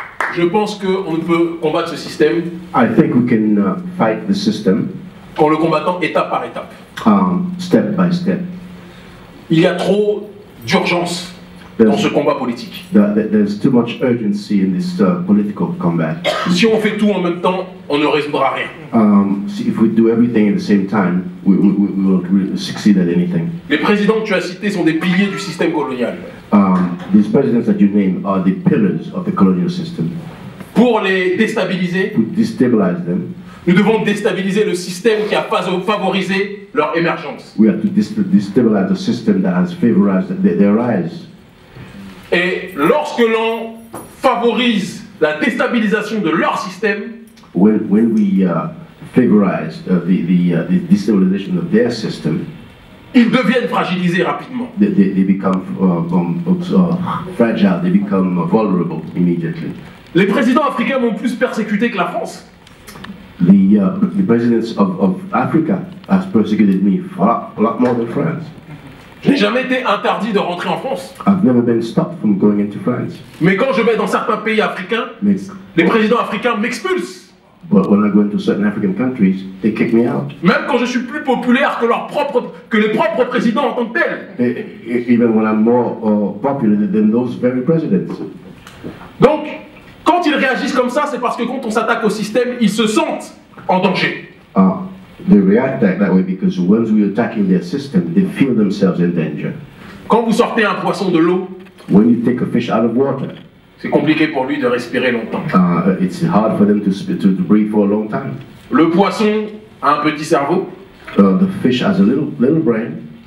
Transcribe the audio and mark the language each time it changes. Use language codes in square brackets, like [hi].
[fr] Je pense qu'on ne peut combattre ce système. [en] I think we can fight the system. [fr] En le combattant étape par étape. [en] Step by step. [fr] Il y a trop d'urgence dans ce combat politique. [en] There's too much urgency in this political combat. [fr] Si on fait tout en même temps, on ne résoudra rien. [en] If we do everything at the same time, we won't really succeed at anything. [fr] Les présidents que tu as cités sont des piliers du système colonial. [en] These presidents that you name are the pillars of the colonial system. [fr] Pour les déstabiliser, [en] to destabilize them, [fr] nous devons déstabiliser le système qui a favorisé leur émergence. [en] We have to destabilize the system that has favorized their rise. [fr] Et lorsque l'on favorise la déstabilisation de leur système, [en] when we favorize the destabilization of their system, [fr] ils deviennent fragilisés rapidement. [en] They become fragile, they become vulnerable immediately. [fr] Les présidents africains m'ont plus persécuté que la France. [en] The presidents of Africa has persecuted me a lot more than France. [fr] Je n'ai jamais été interdit de rentrer en France. [en] I've never been stopped from going into France. [fr] Mais quand je vais dans certains pays africains, les présidents africains m'expulsent. [en] But when I go into certain African countries, they kick me out. [fr] Même quand je suis plus populaire que les propres présidents en tant que tels. [en] Even when I'm more popular than those very presidents. [fr] Donc, quand ils réagissent comme ça, c'est parce que quand on s'attaque au système, ils se sentent en danger. [en] They react that way because once we're attacking their system, they feel themselves in danger. [fr] Quand vous sortez un poisson de l'eau, [en] when you take a fish out of water, [fr] c'est compliqué pour lui de respirer longtemps. [en] It's hard for them to breathe for a long time. [fr] Le poisson a un petit cerveau. [en] The fish has a little brain,